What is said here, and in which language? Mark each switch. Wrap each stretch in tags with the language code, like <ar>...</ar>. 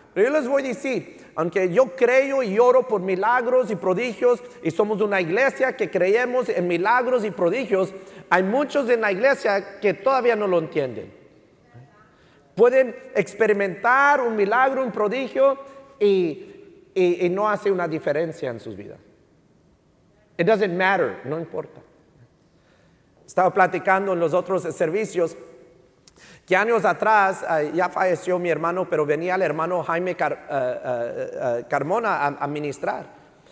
<es>Pero yo les voy a decir, aunque yo creo y oro por milagros y prodigios, y somos una iglesia que creemos en milagros y prodigios, hay muchos en la iglesia que todavía no lo entienden. Pueden experimentar un milagro, un prodigio, y no hace una diferencia en sus vidas.</es> <en>It doesn't matter,</en> <es>no importa. Estaba platicando en los otros servicios que años atrás ya falleció mi hermano, pero venía el hermano Jaime Carmona a ministrar.</es>